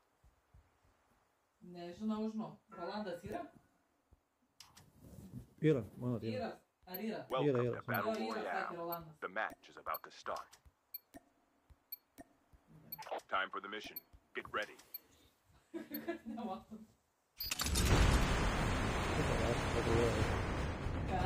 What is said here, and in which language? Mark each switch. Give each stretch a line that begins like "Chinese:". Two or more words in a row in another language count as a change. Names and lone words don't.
Lithuanian: Nežinau, Rolandas yra? Yra, mano tai yra. Vyras. Ar yra? Yra. Jo, sakė Rolandas.
English: The match is about to start. Time for the mission. Get ready.
Lithuanian: Kad nematom. Ką?